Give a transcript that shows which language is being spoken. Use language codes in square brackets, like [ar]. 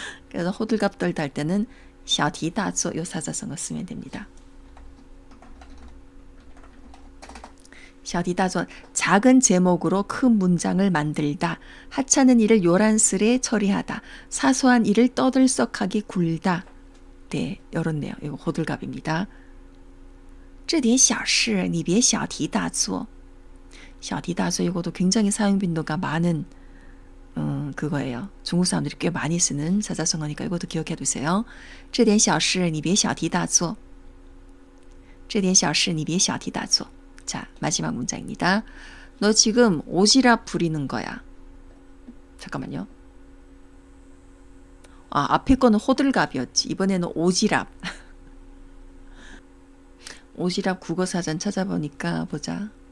[ko] 그래서 호들갑 떨다 할 때는 小题大做 요 사자성어 쓰면 됩니다. 小题大做 작은 제목으로 큰 문장을 만들다. 하찮은 일을 요란스레 처리하다. 사소한 일을 떠들썩하게 굴다. 네, 요런 내용. 이거 호들갑입니다. [zh] 这点小事你别小题大做. [ko] 小题大做 이것도 굉장히 사용 빈도가 많은 그거예요. 중국 사람들이 꽤 많이 쓰는 사자성어니까 이것도 기억해 두세요. [zh] 这点小事你别小题大做.这点小事你别小题大做. [ko] 자, 마지막 문장입니다. 너 지금 오지랖 부리는 거야. 잠깐만요. 앞에 거는 호들갑이었지. 이번에는 오지랖. 오지랖 국어사전 찾아보니까 보자.